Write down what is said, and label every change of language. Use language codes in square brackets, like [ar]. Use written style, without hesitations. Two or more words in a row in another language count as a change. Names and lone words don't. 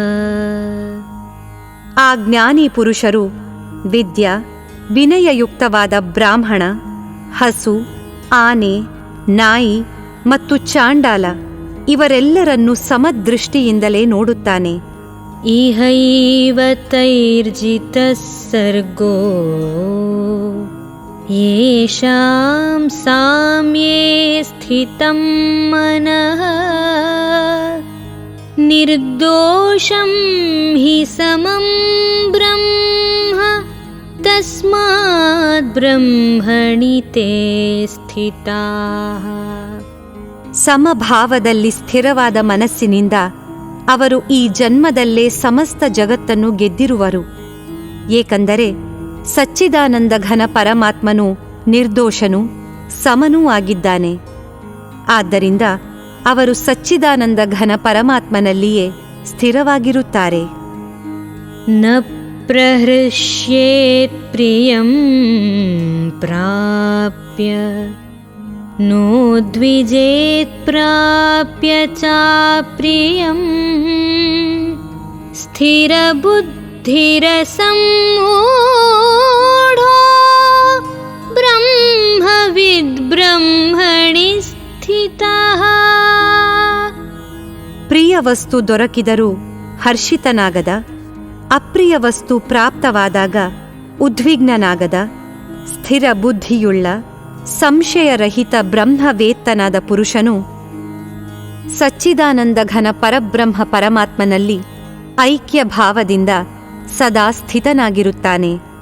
[kn] ಆ ಜ್ಞಾನಿ ಪುರುಷರು ವಿದ್ಯಾ, ವಿನಯಯುಕ್ತವಾದ ಬ್ರಾಹ್ಮಣ, ಹಸು, ಆನೆ, ನಾಯಿ ಮತ್ತು ಚಾಂಡಾಲ ಇವರೆಲ್ಲರನ್ನೂ ಸಮದೃಷ್ಟಿಯಿಂದಲೇ ನೋಡುತ್ತಾನೆ. [sa] ಇಹೈವ ತೈರ್ಜಿತಃ ಸರ್ಗೋ ಯೇಷಾಂ ಸಾಮ್ಯೇ ಸ್ಥಿತಂ ಮನಃ ನಿರ್ದೋಷಂ ಹಿ ಸಮಂ ಬ್ರಹ್ಮ ತಸ್ಮಾತ್ ಬ್ರಹ್ಮಣಿ ತೇ ಸ್ಥಿತಾಃ. [kn] ಸಮಭಾವದಲ್ಲಿ ಸ್ಥಿರವಾದ ಮನಸ್ಸಿನಿಂದ ಅವರು ಈ ಜನ್ಮದಲ್ಲೇ ಸಮಸ್ತ ಜಗತ್ತನ್ನು ಗೆದ್ದಿರುವರು. ಏಕೆಂದರೆ ಸಚ್ಚಿದಾನಂದ ಘನ ಪರಮಾತ್ಮನು ನಿರ್ದೋಷನೂ ಸಮನೂ ಆಗಿದ್ದಾನೆ. ಆದ್ದರಿಂದ ಅವರು ಸಚ್ಚಿದಾನಂದ ಘನ ಪರಮಾತ್ಮನಲ್ಲಿಯೇ ಸ್ಥಿರವಾಗಿರುತ್ತಾರೆ. [sa] ನ ಪ್ರಹೃಷ್ಯೇತ್ ಪ್ರಿಯಂ ಪ್ರಾಪ್ಯ नोद्विजेत्प्राप्य चाप्रियम् स्थिरबुद्धिरसम्मूढो ब्रह्मविद्ब्रह्मणि स्थितः. [kn] ಪ್ರಿಯ ವಸ್ತು ದೊರಕಿದರೂ ಹರ್ಷಿತನಾಗದ, ಅಪ್ರಿಯ ವಸ್ತು ಪ್ರಾಪ್ತವಾದಾಗ ಉದ್ವಿಗ್ನನಾಗದ, ಸ್ಥಿರ ಬುದ್ಧಿಯುಳ್ಳ ಸಂಶಯರಹಿತ ಬ್ರಹ್ಮವೇತ್ತನಾದ ಪುರುಷನು ಸಚ್ಚಿದಾನಂದ ಘನ ಪರಬ್ರಹ್ಮ ಪರಮಾತ್ಮನಲ್ಲಿ ಐಕ್ಯ ಭಾವದಿಂದ ಸದಾ ಸ್ಥಿತನಾಗಿರುತ್ತಾನೆ.